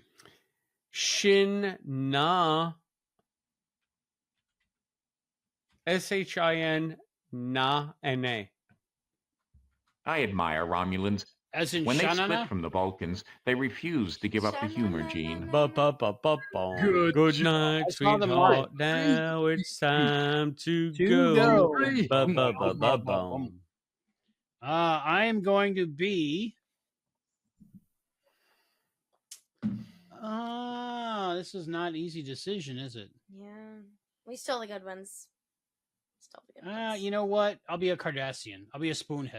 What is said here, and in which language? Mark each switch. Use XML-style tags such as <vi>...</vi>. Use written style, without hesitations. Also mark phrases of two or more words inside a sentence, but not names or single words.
<en>Shin Na. Shin Na Na. I admire Romulans. As in When they Shanana? split from the Vulcans, they refused to give up the humor gene. Ba ba ba ba ba. Good Good night, I saw them sweetheart. live. Now it's time to To go. go. Ba ba ba ba ba. I am going to be. This is not an easy decision, is it? Yeah. We stole the good ones. Stole the good ones. You know what? I'll be a Cardassian. I'll be a spoonhead.</en>